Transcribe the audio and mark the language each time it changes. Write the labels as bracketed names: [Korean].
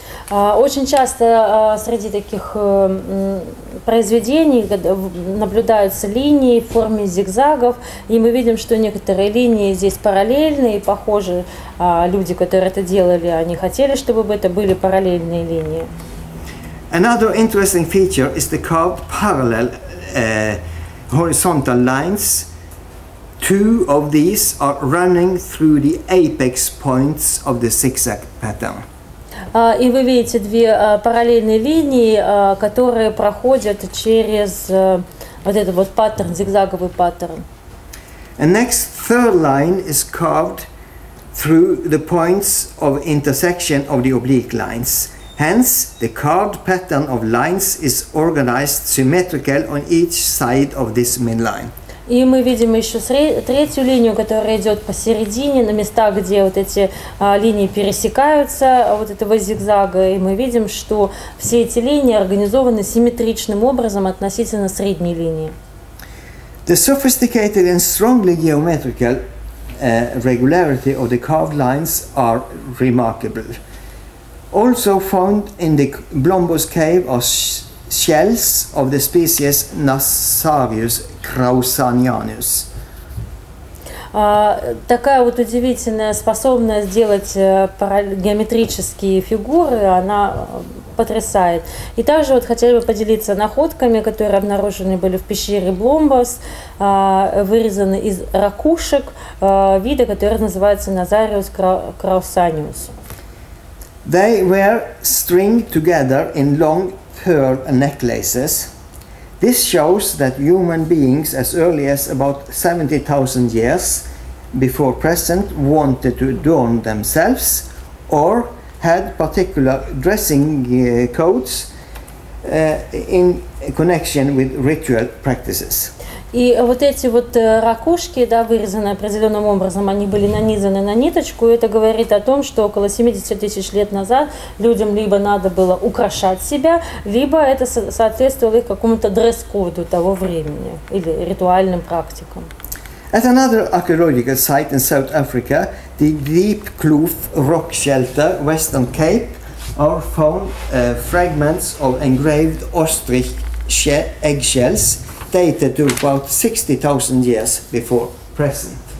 [Russian] Очень часто среди таких произведений наблюдаются линии в форме зигзагов, и мы видим, что некоторые линии здесь параллельны и похожи. Люди, которые это делали, они хотели, чтобы это были параллельные линии. [English] Another interesting feature is the carved parallel horizontal lines. Two of these are running through the apex points of the zigzag pattern. [Russian] И вы видите две параллельные линии, которые проходят через вот этот вот паттерн, зигзаговый паттерн. [English] And next, third line is carved through the points of intersection of the oblique lines. Hence, the carved pattern of lines is organized symmetrical on each side of this midline. [Russian] И мы видим еще третью линию, которая идет посередине, на местах, где вот эти линии пересекаются, вот этого зигзага. И мы видим, что все эти линии организованы симметричным образом относительно средней линии. [English] The sophisticated and strongly geometrical regularity of the carved lines are remarkable. Also found in the Blombos cave are shells of the species Nassarius krausanianus. [Russian] Такая вот удивительная способность делать геометрические фигуры, она потрясает. И также вот хотели бы поделиться находками, которые обнаружены были в пещере Бломбос, вырезаны из ракушек вида, который называется Nassarius krausanius. [English] They were stringed together in long pearl necklaces. This shows that human beings as early as about 70,000 years before present wanted to adorn themselves or had particular dressing codes in connection with ritual practices. [Russian] И вот эти вот ракушки, да, вырезанные определенным образом, они были нанизаны на ниточку, и это говорит о том, что около 70 тысяч лет назад людям либо надо было украшать себя, либо это соответствовало их какому-то дресс-коду того времени или ритуальным практикам. [English] At another archaeological site in South Africa, the Deep Kloof rock shelter, Western Cape, are found fragments of engraved ostrich eggshells dated to about 60,000 years before present.